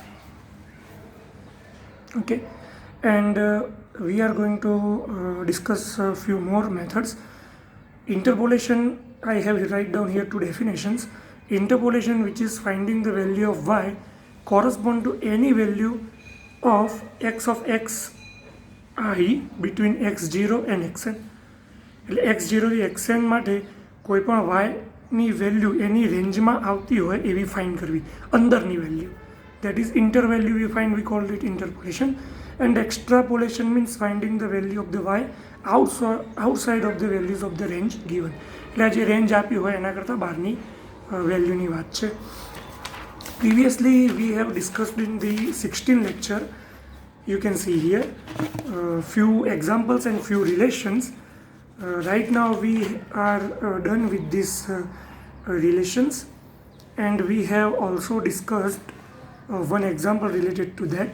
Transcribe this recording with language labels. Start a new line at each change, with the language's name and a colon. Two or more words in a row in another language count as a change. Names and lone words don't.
English: Okay, and we are going to discuss a few more methods. Interpolation, I have write down here two definitions. Interpolation, which is finding the value of y correspond to any value of x I between x0 and xn.
Gujarati: એટલે x0 થી xn માટે કોઈપણ વાયની વેલ્યુ એની રેન્જમાં આવતી હોય એવી ફાઇન્ડ કરવી, અંદરની વેલ્યુ.
English: That is intervalue we find, we call it interpolation. And extrapolation means finding the value of the y outside of the values of the range given.
Gujarati: એટલે જે રેન્જ આપી હોય એના કરતાં બહારની વેલ્યુની વાત છે.
English: Previously we have discussed in the 16 lecture, you can see here few examples and few relations. Right now we are done with these relations, and we have also discussed one example related to that.